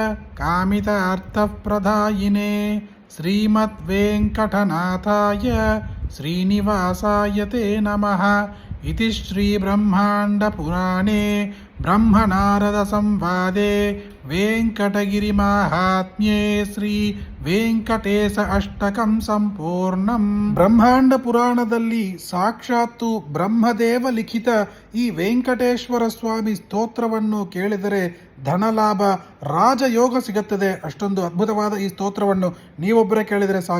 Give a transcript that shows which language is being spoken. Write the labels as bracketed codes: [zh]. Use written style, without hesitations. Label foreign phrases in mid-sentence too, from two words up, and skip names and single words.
[sa] కామితార్థప్రదాయినే శ్రీమద్వేంకటనాథాయ శ్రీనివాసాయ తే నమః ఇతి శ్రీబ్రహ్మాండపురాణే బ్రహ్మనారద సంవాదే వెంకటగిరిమాహాత్మ్యే శ్రీ ವೆಂಕಟೇಶ ಅಷ್ಟಕಂ ಸಂಪೂರ್ಣಂ. [kn] ಬ್ರಹ್ಮಾಂಡ ಪುರಾಣದಲ್ಲಿ ಸಾಕ್ಷಾತ್ತು ಬ್ರಹ್ಮದೇವ ಲಿಖಿತ ಈ ವೆಂಕಟೇಶ್ವರ ಸ್ವಾಮಿ ಸ್ತೋತ್ರವನ್ನು ಕೇಳಿದರೆ ಧನಲಾಭ ರಾಜಯೋಗ ಸಿಗುತ್ತದೆ. ಅಷ್ಟೊಂದು ಅದ್ಭುತವಾದ ಈ ಸ್ತೋತ್ರವನ್ನು ನೀವೊಬ್ಬರೇ ಕೇಳಿದರೆ ಸಾಕ.